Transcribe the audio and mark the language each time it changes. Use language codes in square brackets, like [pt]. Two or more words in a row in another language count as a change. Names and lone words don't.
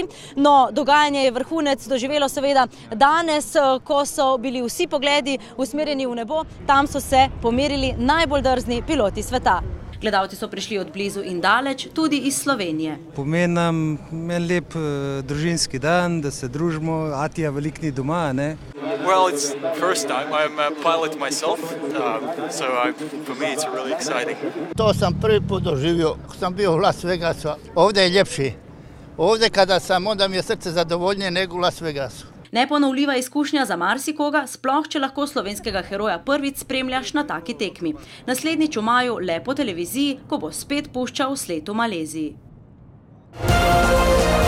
[sl] No, dogajanje je vrhunec doživelo seveda danes, ko so bili vsi pogledi usmerjeni v nebo. Tam so se pomerili najbolj drzni piloti sveta. Gledalci so prišli od blizu in daleč, tudi iz Slovenije. Pomeni nam en lep družinski dan, da se družimo, Atija veliko ni doma, ne? [en] Well, it's first time. I'm a pilot myself, so for me it's really exciting. [hr] To sam prvi put doživio, sam bio u Las Vegasu. Ovdje je ljepši. Ovdje kada sam, onda mi je srce zadovoljnije nego u Las Vegasu. [sl] Neponovljiva izkušnja za marsikoga, sploh če lahko slovenskega heroja prvič spremljaš na taki tekmi. Naslednjič v maju le po televiziji, ko bo spet puščal sled v Maleziji.